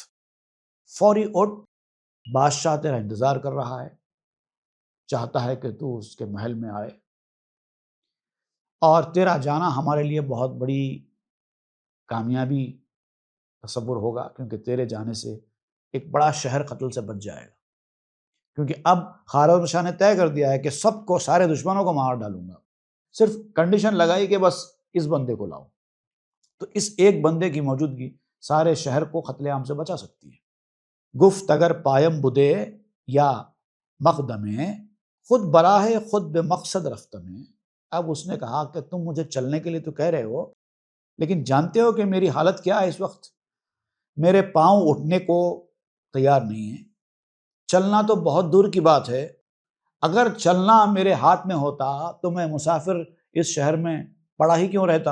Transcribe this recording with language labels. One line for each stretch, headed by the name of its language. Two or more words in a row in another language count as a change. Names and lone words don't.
Urdu: فوری اٹھ، بادشاہ تیرا انتظار کر رہا ہے، چاہتا ہے کہ تو اس کے محل میں آئے، اور تیرا جانا ہمارے لیے بہت بڑی کامیابی تصور ہوگا، کیونکہ تیرے جانے سے ایک بڑا شہر قتل سے بچ جائے گا، کیونکہ اب خوارزم شاہ نے طے کر دیا ہے کہ سب کو، سارے دشمنوں کو مار ڈالوں گا، صرف کنڈیشن لگائی کہ بس اس بندے کو لاؤ۔ تو اس ایک بندے کی موجودگی سارے شہر کو قتل عام سے بچا سکتی ہے۔
Persian: گفت اگر پایم بدے یا مقدمے، خود براہ خود بے مقصد رفتمے۔
Urdu: اب اس نے کہا کہ تم مجھے چلنے کے لیے تو کہہ رہے ہو، لیکن جانتے ہو کہ میری حالت کیا ہے اس وقت؟ میرے پاؤں اٹھنے کو تیار نہیں ہیں، چلنا تو بہت دور کی بات ہے، اگر چلنا میرے ہاتھ میں ہوتا تو میں مسافر اس شہر میں پڑا ہی کیوں رہتا؟